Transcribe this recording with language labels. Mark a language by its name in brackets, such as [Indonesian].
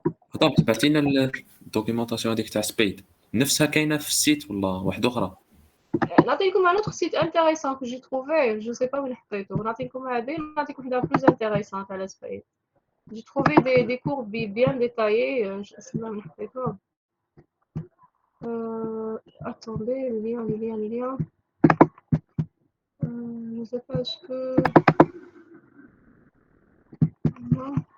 [Arabic] خطاب تبعتينا الدوكيومونطاسيون هذيك تاع سبيد نفسها كاينه في السيت ولا واحده اخرى؟ نعطيكم [French] un autre site intéressant que j'ai trouvé, je sais pas où [Arabic] لحطيته. نعطيكم هذه نعطيكم حاجة [French] plus intéressante [Arabic] على سبيد. [French] J'ai trouvé des cours bien détaillés. Je sais pas où [Arabic] لحطيته. [French] Attendez, les liens. Je sais pas, est-ce que... Non.